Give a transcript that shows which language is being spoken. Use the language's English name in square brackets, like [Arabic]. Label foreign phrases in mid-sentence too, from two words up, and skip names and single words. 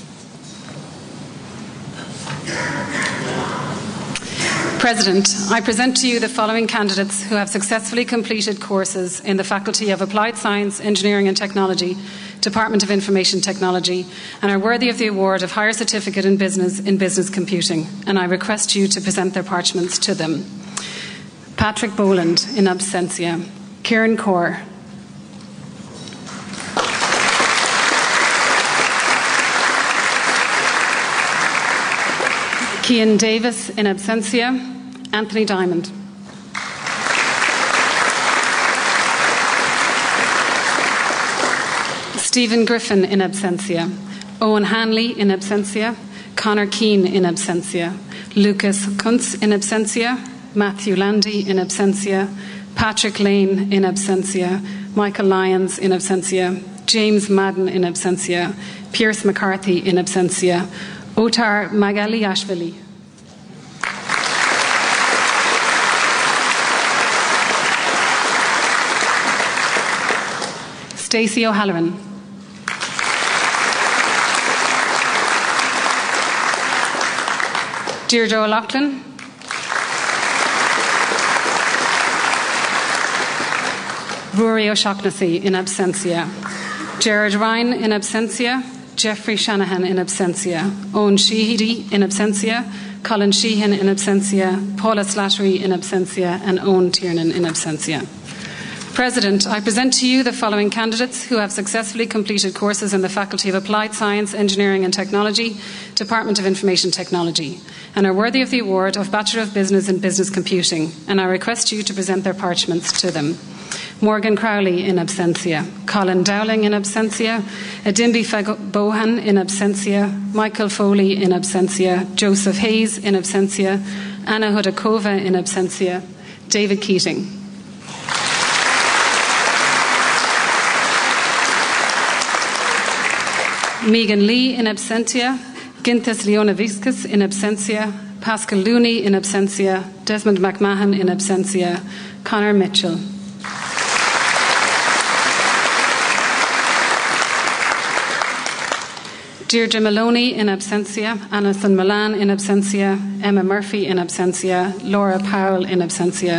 [English] President, I present to you the following candidates who have successfully completed courses in the Faculty of Applied Science, Engineering and Technology, Department of Information Technology, and are worthy of the award of Higher Certificate in Business Computing, and I request you to present their parchments to them. Patrick Boland, [Latin] in absentia. [English] Kieran Kaur. Cian Davis, [Latin] in absentia. [English] Anthony Diamond. Stephen Griffin, [Latin] in absentia. [English] Owen Hanley, [Latin] in absentia. [English] Conor Keane, [Latin] in absentia. [English] Lucas Kuntz, [Latin] in absentia. [English] Matthew Landy, [Latin] in absentia. [English] Patrick Lane, [Latin] in absentia. [English] Michael Lyons, [Latin] in absentia. [English] James Madden, [Latin] in absentia. [English] Pierce McCarthy, [Latin] in absentia. [English] Otar Magaliashvili. Stacey O'Halloran. Deirdre O'Loughlin. Rory O'Shaughnessy, [Latin] in absentia. [English] Gerard Ryan, [Latin] in absentia. [English] Jeffrey Shanahan, [Latin] in absentia. [English] Owen Sheehy, [Latin] in absentia. [English] Colin Sheehan, [Latin] in absentia. [English] Paula Slattery, [Latin] in absentia. [English] And Owen Tiernan, [Latin] in absentia. [English] President, I present to you the following candidates who have successfully completed courses in the Faculty of Applied Science, Engineering and Technology, Department of Information Technology, and are worthy of the award of Bachelor of Business in Business Computing, and I request you to present their parchments to them. Morgan Crowley, [Latin] in absentia. [English] Colin Dowling, [Latin] in absentia. [English] Adimbi Bohan, [Latin] in absentia. [English] Michael Foley, [Latin] in absentia. [English] Joseph Hayes, [Latin] in absentia. [English] Anna Hudakova, [Latin] in absentia. [English] David Keating. Megan Lee, [Latin] in absentia. [English] Gintas Leonaviscus, [Latin] in absentia. [English] Pascal Looney, [Latin] in absentia. [English] Desmond McMahon, [Latin] in absentia. [English] Conor Mitchell. Deirdre Maloney, [Latin] in absentia. [English] Alison Milan, [Latin] in absentia. [English] Emma Murphy, [Latin] in absentia. [English] Laura Powell, [Latin] in absentia.